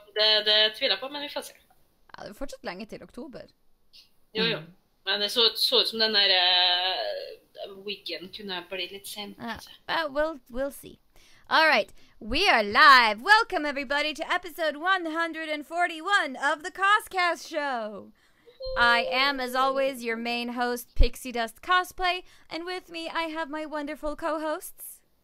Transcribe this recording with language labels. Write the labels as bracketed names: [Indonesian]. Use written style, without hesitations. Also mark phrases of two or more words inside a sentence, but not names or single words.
[Norwegian] Det tviler jeg på, men vi får se. Ja, det er fortsatt lenge til oktober. Jo, jo. Men det så ut som den der wiggen kunne bli litt sen. [English] We'll see. All right, we are live. Welcome, everybody, to episode 141 of the CosCast show. I am, as always, your main host, Pixie Dust Cosplay, and with me I have my wonderful co-hosts.